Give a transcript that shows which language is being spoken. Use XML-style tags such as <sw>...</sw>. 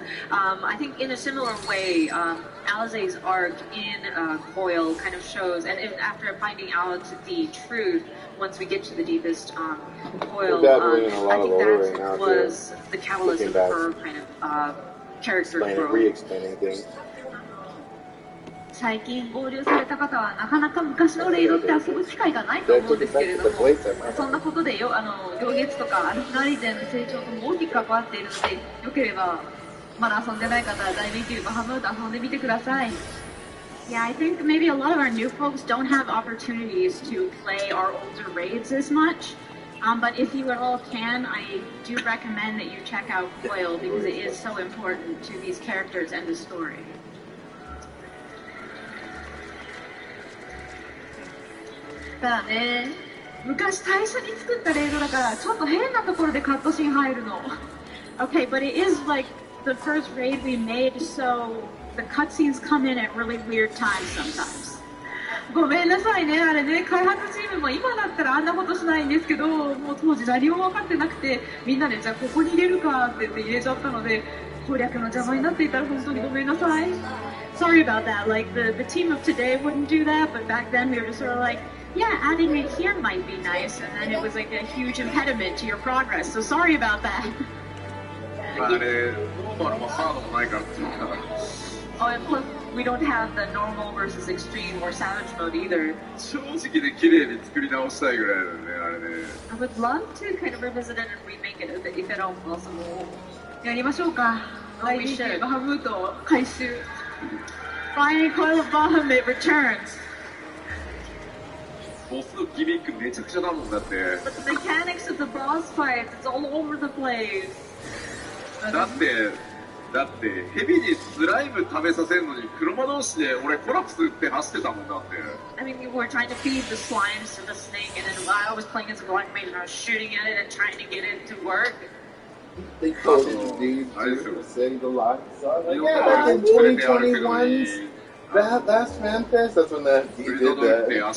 <en>I think in a similar way, Alisaie's arc in Coil kind of shows, and after finding out the truth, once we get to the deepest Coil, I think that was the catalyst of her kind of character growth. Re-explaining things.</en> <ja>最近合流された方はなかなか昔のレイドって遊ぶ機会がないと思うんですけれども、そんなことで行月とかアルフラリゼンの成長とも大きく関わっているので、よければまだ遊んでない方は大人気バハムート遊んでみてください。</ja> <en>Yeah, I think maybe a lot of our new folks don't have opportunities to play our older raids as much. But if you at all can, I do recommend that you check out Coil because it is so important to these characters and the story.</en> <ja>ただね、昔最初に作ったレイドだからちょっと変なところでカットシーン入るの。</ja> <en>Okay, but it is like the first raid we made, so the cutscenes come in at really weird times sometimes.</en> <ja>ごめんなさいね、あれね、開発チームも今だったらあんなことしないんですけど、もう当時何も分かってなくて、みんなでじゃあここに入れるかって言って入れちゃったので、攻略の邪魔になっていたら本当にごめんなさい。</ja> <en>Sorry about that. Like the team of today wouldn't do that, but back then we were just sort of like, yeah, adding it here might be nice, and then it was like a huge impediment to your progress. So sorry about that.</en> <ja>あれ、ノーマルもハードもないからって言ってなかった。</ja> <en>Oh, and plus, we don't have the normal versus extreme or savage mode either.</en> <ja>正直で綺麗に作り直したいぐらいだよね、あれね。</ja> <en>I would love to kind of revisit it and remake it if at all possible.</en> <ja>やりましょうか。</ja> <en>Oh, we should.</en> <ja>バハムート回収。</ja> <en>Finally, Coil of Bahamut returns.</en> <ja>ボスのギミックめちゃくちゃだもんだって。</ja> <en>But the mechanics of the boss fights, it's all over the place.</en> <ja>だってヘビにスライム食べさせるのに車同士で俺コラプスって走ってたもんだって。</ja> <en>I mean, we were trying to feed the slimes to the snake, and then while I was playing as a black mage, and I was shooting at it and trying to get it to work. They told you to send the lock. So I was like, yeah, back in 2021's Last Manifest, that's when he did that.</en>